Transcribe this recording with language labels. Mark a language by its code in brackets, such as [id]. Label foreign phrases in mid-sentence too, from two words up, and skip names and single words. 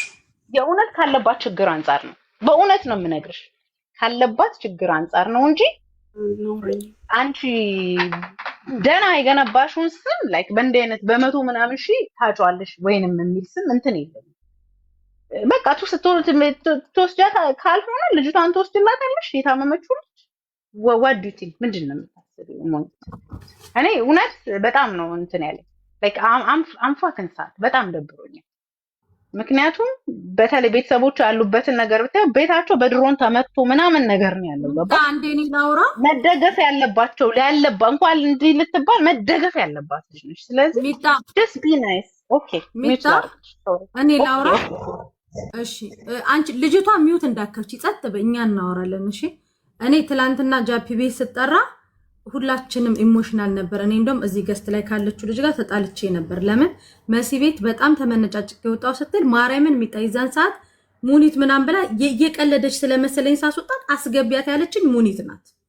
[am] የእውነት ካለባት ችግር አንጻር ነው። በእውነት ነው የምነግርሽ። ካለባት ችግር አንጻር ነው እንጂ አንቺ ደህና የገነባሽውን ስም ላይክ በእንዲህ አይነት በመቶ ምናምን ሺህ ታጫዋለሽ ወይንም የሚል ስም እንትን የለም። በቃ ትወስጃት ካልሆነ ልጅቷን ትወስድላታለሽ። የታመመችው ልጅ [en] what do you think [am] ምንድን ነው የምታስቢው? እኔ እውነት በጣም ነው እንትን ያለኝ ላይክ አምፋክን ሰዓት በጣም ደብሮኛል። ምክንያቱም በተለይ ቤተሰቦቹ ያሉበትን ነገር ብታየው ቤታቸው በድሮን ተመቶ ምናምን ነገር ነው ያለው። ገባ አንዴኒ ላውራ መደገፍ ያለባቸው እንኳን እንዲህ ልትባል መደገፍ ያለባት ልጅ ነች። ስለዚህ [en] just be nice [am] ኦኬ ሚጣ እኔ ላውራ እሺ አንቺ ልጅቷ ሚውት እንዳከፍቺ ጸጥ በእኛ እናወራለን። እሺ እኔ ትላንትና ጃፒ ቤት ስጠራ ሁላችንም ኢሞሽናል ነበር። እኔ እንደውም እዚህ ገስት ላይ ካለችው ልጅ ጋር ተጣልቼ ነበር። ለምን መሲ ቤት በጣም ተመነጫጭቄ ወጣው ስትል ማርያምን ሚጣይዛን ሰዓት ሙኒት ምናም ብላ የቀለደች ስለመሰለኝ ሳስወጣት አስገቢያት ያለችኝ ሙኒት ናት።